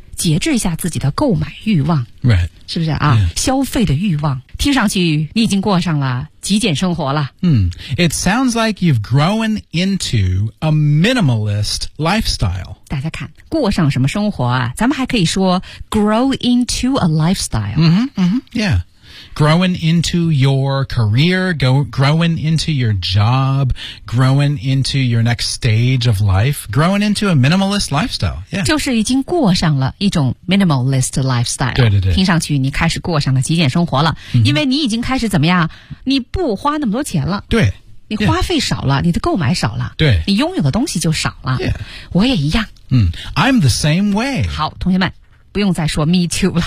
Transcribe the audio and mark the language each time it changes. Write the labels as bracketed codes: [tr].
[zh] 节制一下自己的购买欲望 [en] ，right， [zh] 是不是啊？ [en] Yeah. [zh] 消费的欲望，听上去你已经过上了极简生活了。 [en] It sounds like you've grown into a minimalist lifestyle. [zh] 大家看，过上什么生活啊？咱们还可以说 [en] grow into a lifestyle. Yeah, growing into your career, growing into your job, growing into your next stage of life, growing into a minimalist lifestyle. Yeah. [zh] 就是已经过上了一种 [en] minimalist lifestyle. [zh] 对对对。听上去你开始过上了极简生活了、 mm-hmm. 因为你已经开始怎么样你不花那么多钱了。对。你花费少了、yeah. 你的购买少了。对。你拥有的东西就少了。 [en] Yeah. [zh] 我也一样。 [en] I'm the same way. [zh] 好同学们。不用再说 [en] me too [zh] 了。